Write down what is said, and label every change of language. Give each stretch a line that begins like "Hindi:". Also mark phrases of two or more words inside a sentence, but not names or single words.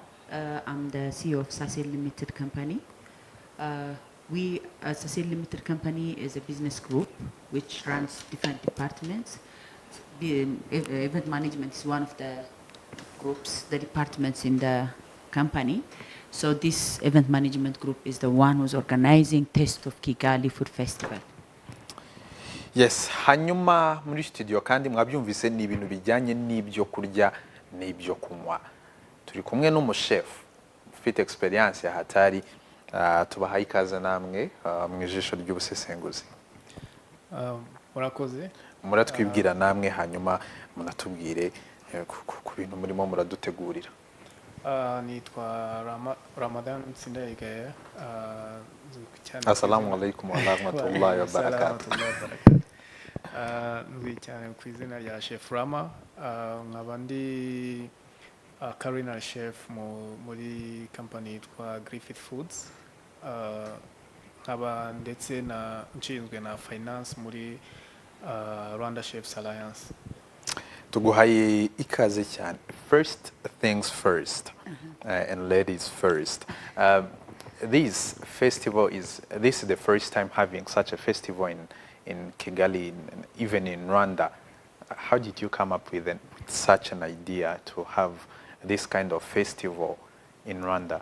English: I'm the CEO of Sacil Limited Company. We, Sacil Limited Company, is a business group which runs different departments. Event management is one of the groups, the departments in the company. So this event management group is the one who's organizing Taste of Kigali Food Festival. Yes,
Kinyarwanda: hanyuma muri studio kandi mwabyumvise ni ibintu bijyanye n'ibyo kurya n'ibyo kunywa. Turi kumwe n'umuchef ufite experience
Swahili: ya hatari,
Kinyarwanda: tubahaye ikaze namwe mu ijisho ry'ubusesenguzi. Murakoze. Muratwibwira namwe hanyuma munatubwire ku bintu murimo muradutegurira. Nitwa Ramadan Sindayigaya.
Arabic: السلام عليكم ورحمة الله وبركاته.
Kinyarwanda: Nzwi cyane ku izina rya Chef Rama, nkaba ndi
English: culinary chef
Kinyarwanda: muri company yitwa Griffith Foods, nkaba ndetse nshinzwe na finance muri Rwanda Chefs Alliance. Tuguhaye ikaze cyane.
English: First things first, and ladies first. This festival this is the first time having such a festival in Kigali, even in Rwanda. How did you come up with such an idea to have this kind of festival in Rwanda?